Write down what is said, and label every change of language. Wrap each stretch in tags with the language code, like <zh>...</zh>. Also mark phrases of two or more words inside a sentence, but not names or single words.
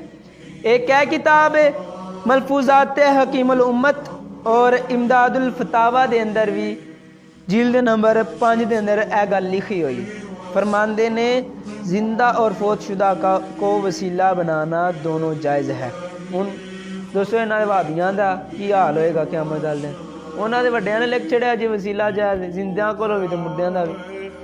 <pa>ایک ہے کتاب ہے ملفوظات حکیم الامت اور امداد الفتاوہ دے اندر بھی جلد نمبر 5 دے اندر اے گل لکھی ہوئی, فرماندے نے</pa> <ur>زندہ اور فوت شدہ کو وسیلہ بنانا دونوں جائز ہے.</ur> <pa>ہن دوستو انہاں دے وہابیاں دا کی حال ہوئے گا قیامت والے دن, انہاں دے وڈیاں نے لکھ چھڑیا جی وسیلہ جائز, زندیاں کولوں بھی تے مردیاں دا بھی.</pa>